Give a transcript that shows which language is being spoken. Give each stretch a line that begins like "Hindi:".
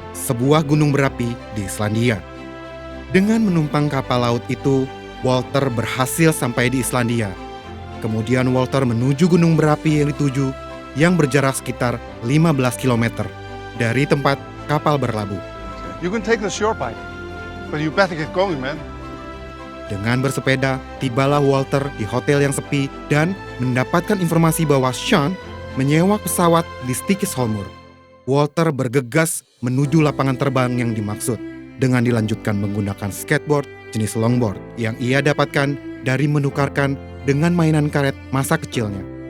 Indonesian: Sebuah gunung berapi di Islandia. Dengan menumpang kapal laut itu, Walter berhasil sampai di Islandia. Kemudian Walter menuju gunung berapi yang dituju yang berjarak sekitar 15 km dari tempat kapal berlabuh.
English: You can take the shore bike, but you better get going, man.
Indonesian: Dengan bersepeda, tibalah Walter di hotel yang sepi dan mendapatkan informasi bahwa Sean menyewa pesawat di Stikisholmur. Walter bergegas menuju lapangan terbang yang dimaksud dengan dilanjutkan menggunakan skateboard jenis longboard yang ia dapatkan dari menukarkan dengan mainan karet masa kecilnya.